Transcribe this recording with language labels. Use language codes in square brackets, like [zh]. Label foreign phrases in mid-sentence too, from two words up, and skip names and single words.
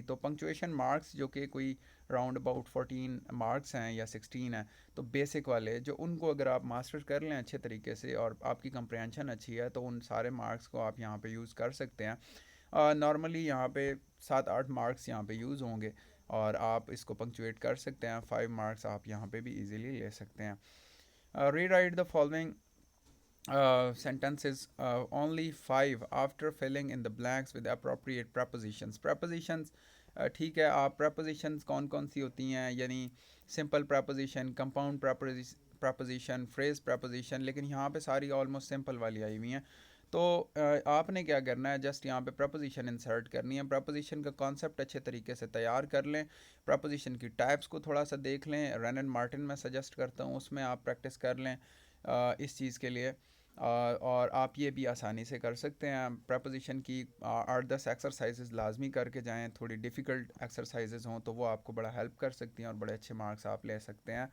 [hi] तो [en] punctuation marks [hi] जो कि कोई [en] round about [hi] 14 मार्क्स हैं या 16 हैं, तो बेसिक वाले जो उनको अगर आप मास्टर कर लें अच्छे तरीके से और आपकी कंप्रहेंशन अच्छी है तो उन सारे मार्क्स को आप यहाँ पे यूज़ कर सकते हैं। नॉर्मली यहाँ पे 7-8 मार्क्स यहाँ पे यूज़ होंगे और आप इसको पंक्चुएट कर सकते हैं। 5 मार्क्स आप यहाँ पे भी इजीली ले सकते हैं। [en] rewrite the following sentences only 5 after filling in the blanks with appropriate prepositions। [hi] prepositions ठीक है, आप prepositions कौन कौन सी होती हैं, यानी [en] simple preposition, compound preposition, phrase preposition, [hi] लेकिन यहाँ पे सारी [en] almost simple [hi] वाली आई हुई हैं। तो आपने क्या करना है, जस्ट यहाँ पे [en] preposition insert [hi] करनी है। प्रपोजिशन का कॉन्सेप्ट अच्छे तरीके से तैयार कर लें, प्रपोजिशन की टाइप्स को थोड़ा सा देख लें, रन एंड मार्टिन मैं सजेस्ट करता हूँ उसमें आप प्रैक्टिस कर लें इस चीज़ के लिए। और आप ये भी आसानी से कर सकते हैं। प्रपोजिशन की 8-10 एक्सरसाइजेज लाजमी करके जाएं, थोड़ी [en] difficult exercises [hi] हों तो वो आपको बड़ा हेल्प कर सकती हैं और बड़े अच्छे मार्क्स आप ले सकते हैं।